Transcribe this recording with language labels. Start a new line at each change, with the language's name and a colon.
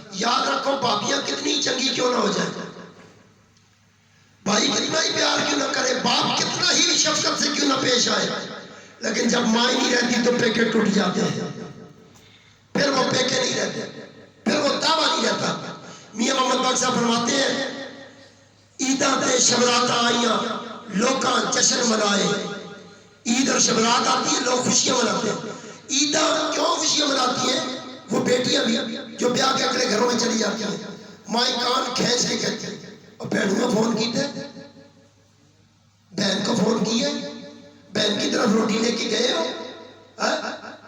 Urdu: یاد رکھو بھابیاں کتنی چنگی کیوں نہ ہو جائیں، بھائی کتنا ہی پیار کیوں نہ کرے، باپ کتنا ہی شفقت سے کیوں نہ پیش آئے، لیکن جب مائیں نہیں رہتی تو پیکے ٹوٹ جاتے ہیں. پھر وہ پیکے نہیں رہتے، پھر وہ دعویٰ نہیں رہتا.
Punjabi: میاں محمد باقی صاحب فرماتے ہیں عیداں تے شبراتاں آئیاں لوکاں جشن منائے.
Urdu: عید اور شبرات آتی ہے، لوگ خوشیاں مناتے ہیں. عیداں کیوں خوشیاں مناتی ہیں؟ وہ بیٹیاں بھی جو بیاہ کے اگلے گھروں میں چلی جاتی ہیں، مائیں کان کھینچ کے کہتی ہیں اور بہنوں کو فون کیتے، بہن کو فون کیے، بہن کی طرف روٹی لے کے گئے ہو.